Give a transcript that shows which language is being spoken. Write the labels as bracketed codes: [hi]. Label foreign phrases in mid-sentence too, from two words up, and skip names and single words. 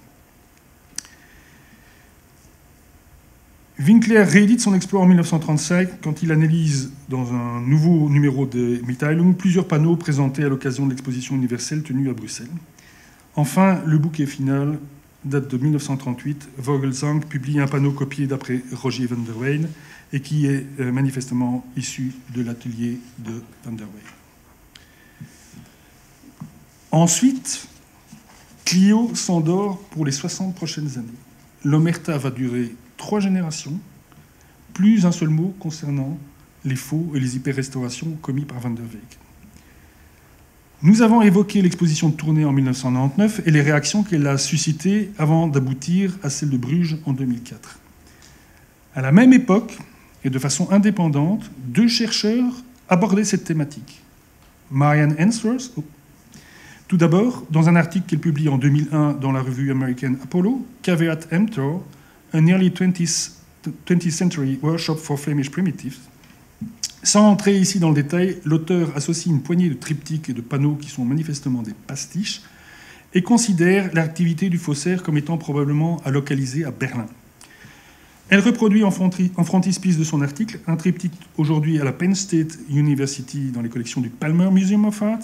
[fr] Winkler réédite son exploit en 1935 quand il analyse dans un nouveau numéro de Mitteilung plusieurs panneaux présentés à l'occasion de l'exposition universelle tenue à Bruxelles. Enfin, le bouquet final date de 1938. Vogelsang publie un panneau copié d'après Roger van der Weyden et qui est manifestement issu de l'atelier de van der Weyden. Ensuite, Clio s'endort pour les 60 prochaines années. L'omerta va durer 3 générations, plus un seul mot concernant les faux et les hyper-restaurations commis par Van der Weycken. Nous avons évoqué l'exposition de Tournai en 1999 et les réactions qu'elle a suscitées avant d'aboutir à celle de Bruges en 2004. À la même époque, et de façon indépendante, 2 chercheurs abordaient cette thématique. Marianne Ainsworth, tout d'abord, dans un article qu'elle publie en 2001 dans la revue American Apollo, Caveat Emptor, an Early 20th Century Workshop for Flemish Primitives. Sans entrer ici dans le détail, l'auteur associe une poignée de triptyques et de panneaux qui sont manifestement des pastiches et considère l'activité du faussaire comme étant probablement à localiser à Berlin. Elle reproduit en frontispice de son article un triptyque aujourd'hui à la Penn State University dans les collections du Palmer Museum of Art.